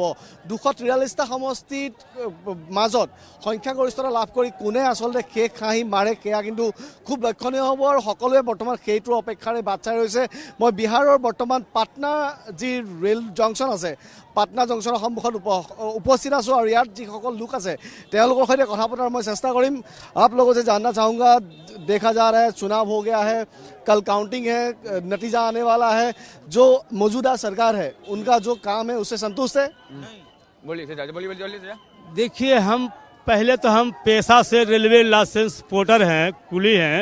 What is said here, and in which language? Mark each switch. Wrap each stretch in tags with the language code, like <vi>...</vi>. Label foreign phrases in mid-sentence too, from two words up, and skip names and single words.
<as>243টা সমষ্টিত মাজত সংখ্যাগৰিষ্ঠতা লাভ কৰি কোনে আচলতে শেষ হাঁহি মাৰে সেয়া কিন্তু খুব লক্ষণীয় হ'ব আৰু সকলোৱে বৰ্তমান সেইটোৰ অপেক্ষাৰে বাট চাই ৰৈছে। মই বিহাৰৰ বৰ্তমান পাটনা যি ৰেল জংচন আছে পাটনা জংচনৰ সন্মুখত উপস্থিত আছোঁ আৰু ইয়াত যিসকল লোক আছে তেওঁলোকৰ সৈতে কথা পতাৰ মই চেষ্টা কৰিম।</as> <hi>आप लोगों से जानना चाहूँगा, देखा जा रहा है चुनाव हो गया है, कल काउंटिंग है, नतीजा आने वाला है, जो मौजूदा सरकार है उनका जो काम है उससे संतुष्ट है? बोलिए। देखिए, हम पहले तो हम पेशा से</hi> <en>railway license porter</en> <hi>हैं, कुली हैं।</hi>